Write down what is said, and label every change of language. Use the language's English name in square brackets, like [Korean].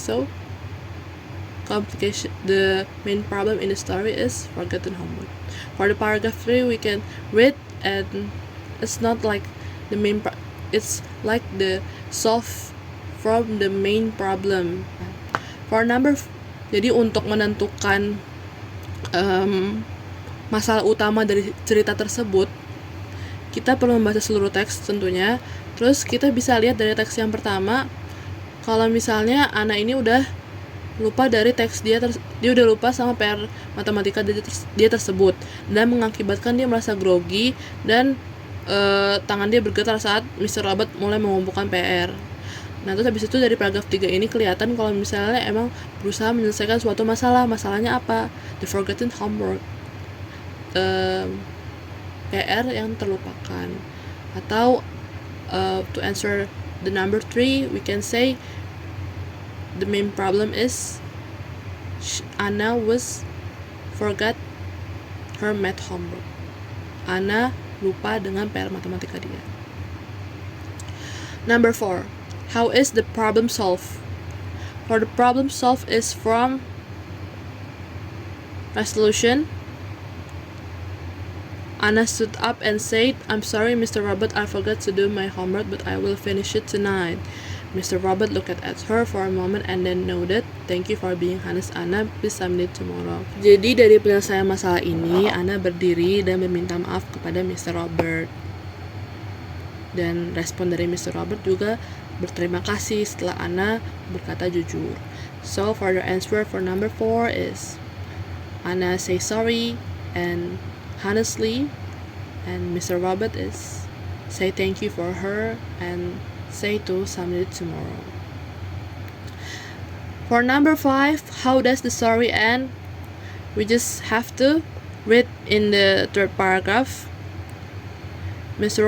[English] So the main problem in the story is forgotten homework. For the paragraph 3, we can read, and it's not like the main it's like the solve from the main problem. [Indonesian] For jadi untuk menentukan masalah utama dari cerita tersebut, kita perlu membaca seluruh teks tentunya. Terus kita bisa lihat dari teks yang pertama, kalau misalnya Ana ini udah lupa dari teks dia udah lupa sama PR matematika dia tersebut, dan mengakibatkan dia merasa grogi dan tangan dia bergetar saat Mr. Robert mulai mengumpulkan PR. Nah, terus habis itu dari paragraf 3 ini kelihatan kalau misalnya emang berusaha menyelesaikan suatu masalahnya apa? [English] The forgotten homework, [Indonesian] PR yang terlupakan. [English] Atau to answer the number 3, we can say the main problem is Anna was forgot her math homework. [Indonesian] Anna lupa dengan PR matematika dia. [English] Number 4, how is the problem solved? For the problem solved is from resolution. Anna stood up and said, "I'm sorry, Mr. Robert, I forgot to do my homework, but I will finish it tonight." Mr. Robert looked at her for a moment and then nodded. "Thank you for being honest, Anna. Please submit it tomorrow." [Indonesian] Jadi dari penyelesaian masalah ini, Anna berdiri dan meminta maaf kepada Mr. Robert. Dan respon dari Mr. Robert juga berterima kasih setelah Anna berkata jujur. [English] So for the answer for number 4 is Anna say sorry and honestly, and Mr. Robert is say thank you for her and say to submit it tomorrow. For number 5, how does the story end? We just have to read in the third paragraph. Mr.